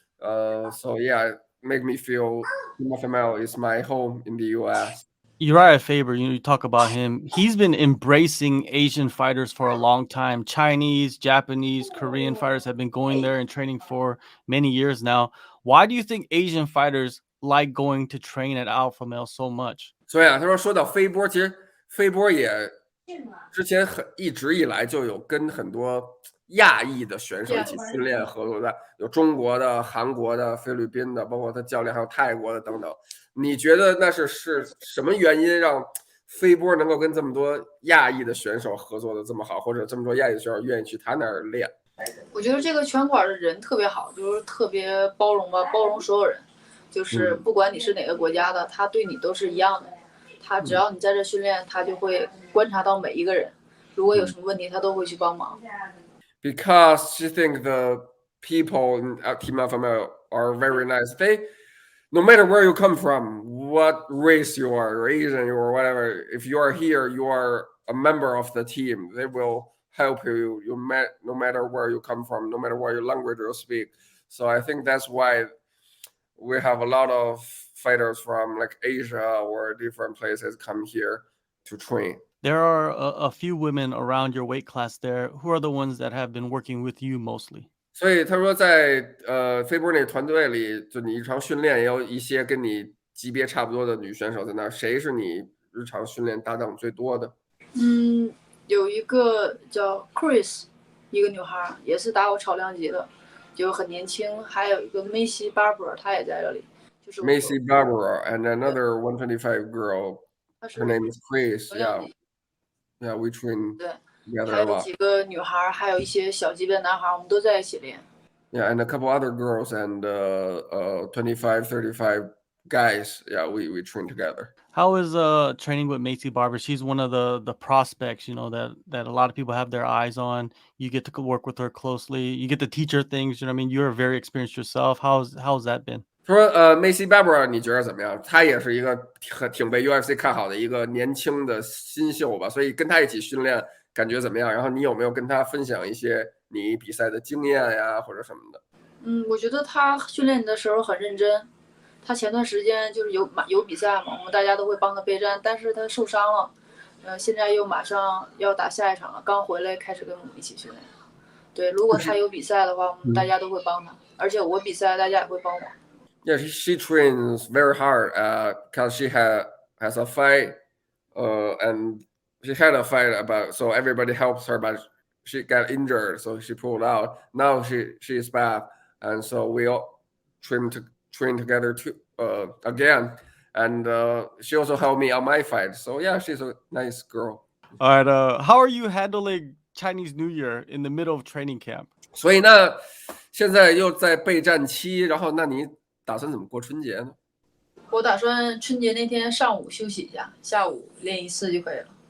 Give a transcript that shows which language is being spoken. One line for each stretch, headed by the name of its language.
English: So yeah, make me feel Team Alpha Male is my home in the US. Uriah Faber, you talk about him. He's been embracing Asian fighters for a long time. Chinese, Japanese, Korean fighters have been going there and training for many years now. Why do you think Asian fighters like going to train at Alpha Male so much?
Chinese: 所以啊，他说到飞波，其实飞波也之前一直以来就有跟很多亚裔的选手一起训练合作的，有中国的、韩国的、菲律宾的，包括他教练还有泰国的等等。你觉得那是什么原因让飞波能够跟这么多亚裔的选手合作的这么好，或者这么多亚裔的选手愿意去他那儿练？我觉得这个拳馆的人特别好，就是特别包容吧，包容所有人，就是不管你是哪个国家的，他对你都是一样的。他只要你在这训练，他就会观察到每一个人，如果有什么问题，他都会去帮忙。
English: Because she thinks the people in Team Alpha Male are very nice. No matter where you come from, what race you are, Asian or whatever, if you are here, you are a member of the team. They will help you. No matter where you come from, no matter what your language you speak. So I think that's why we have a lot of fighters from like Asia or different places come here to train. There are a few women around your weight class there. Who are the ones that have been working with you mostly?
Chinese: 所以他说在飞波那团队里，就你日常训练也有一些跟你级别差不多的女选手在那儿。谁是你日常训练搭档最多的？有一个叫 Chris， 一个女孩也是打我超量级的，就很年轻。还有一个 Maycee Barber， 她也在这里。就是
English: Maycee Barber and another 125 girl. Her name is Chris. Yeah, we train together a lot.
Chinese: 还有几个女孩，还有一些小级别的男孩，我们都在一起练。
English: Yeah, and a couple other girls and 25, 35 guys. Yeah, we train together. How is training with Maycee Barber? She's one of the prospects, that a lot of people have their eyes on. You get to work with her closely. You get to teach her things. You know what I mean? You're very experienced yourself. How's that been?
Chinese: 他说Maycee Barber 你觉得怎么样？他也是一个挺被 UFC 看好的一个年轻的新秀吧，所以跟他一起训练感觉怎么样？然后你有没有跟他分享一些你比赛的经验呀，或者什么的？我觉得他训练的时候很认真。他前段时间就是有比赛嘛，我们大家都会帮他备战，但是他受伤了，现在又马上要打下一场了，刚回来开始跟我们一起训练。对，如果他有比赛的话，我们大家都会帮他，而且我比赛大家也会帮我。
English: Yeah, she trains very hard because she has a fight, and she had a fight so everybody helps her, but she got injured, so she pulled out. Now she is back, and so we all train together again. And she also helped me on my fight. So yeah, she's a nice girl. All right. How are you handling Chinese New Year in the middle of training camp?
Chinese: 所以呢，现在又在备战期，然后那你打算怎么过春节呢？我打算春节那天上午休息一下，下午练一次就可以了。